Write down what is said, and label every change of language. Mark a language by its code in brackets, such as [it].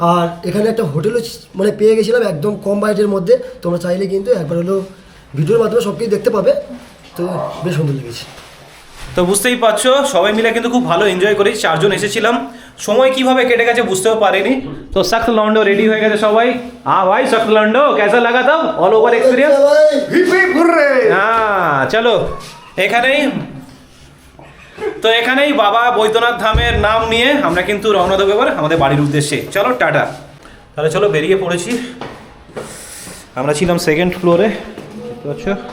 [bn] আর এখানে একটা হোটেলও মানে পেয়ে গেছিলাম একদম কম বাজেটের মধ্যে। তোমরা চাইলে কিন্তু একবার হলো ভিডিওর মাধ্যমে সব কিছু দেখতে পাবে, তো বেশ সুন্দর লেগেছে। তো বুঝতেই পারছো সবাই মিলে কিন্তু খুব ভালো এনজয় করি। 4 জন এসেছিলাম, সময় কিভাবে কেটে গেছে বুঝতেও পারিনি। তো সख्त लौंडो রেডি হয়ে গেছে সবাই। হ্যাঁ ভাই [hi] सख्त लौंडो कैसा लगा था ऑल ओवर एक्सपीरियंस? [bn] হ্যাঁ চলো এখানেই বাবা বৈদ্যনাথ ধামের নাম নিয়ে আমরা কিন্তু রওনা দেবো এবার আমাদের বাড়ির উদ্দেশ্যে। চলো টাটা। তাহলে চলো বেরিয়ে পড়েছি। আমরা ছিলাম 2nd ফ্লোরে, দেখতে পাচ্ছ।